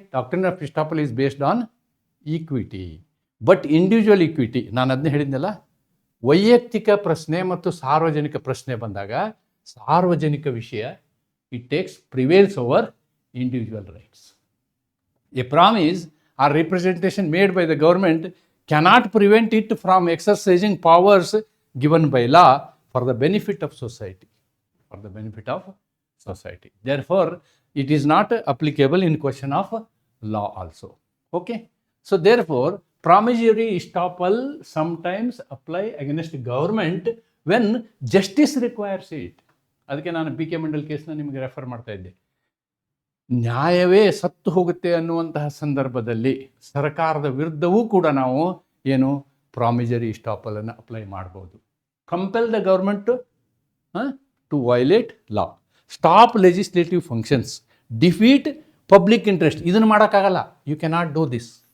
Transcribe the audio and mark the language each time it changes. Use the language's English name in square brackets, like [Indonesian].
[English] Doctrine of estoppel is based on equity, but individual equity. [Kannada] ನಾನು ಅದನ್ನೇ ಹೇಳಿದ್ನಲ್ಲ, ವೈಯಕ್ತಿಕ ಪ್ರಶ್ನೆ ಮತ್ತು ಸಾರ್ವಜನಿಕ ಪ್ರಶ್ನೆ ಬಂದಾಗ ಸಾರ್ವಜನಿಕ ವಿಷಯ [English] It takes prevails over individual rights. A promise or representation made by the government cannot prevent it from exercising powers given by law for the benefit of society. For the benefit of society. Therefore, it is not applicable in question of law also. Okay. So therefore, promissory estoppel sometimes apply against government when justice requires it. [Kannada] ಅದಕ್ಕೆ ನಾನು B K Mandal ಕೇಸ್ನ ನಿಮಗೆ refer ಮಾಡ್ತಾ ಇದ್ದೆ. ನ್ಯಾಯವೇ ಸತ್ತು ಹೋಗುತ್ತೆ ಅನ್ನುವಂತಹ ಸಂದರ್ಭದಲ್ಲಿ ಸರ್ಕಾರದ ವಿರುದ್ಧವೂ ಕೂಡ ನಾವು ಏನು ಪ್ರಾಮಿಸರಿ ಎಸ್ಟಾಪಲ್ ಅನ್ನು ಅಪ್ಲೈ ಮಾಡ್ಬೋದು. [English] Compel the government to violate law, stop legislative functions, defeat public interest. [Kannada] ಇದನ್ನು ಮಾಡೋಕ್ಕಾಗಲ್ಲ. [English] You cannot do this.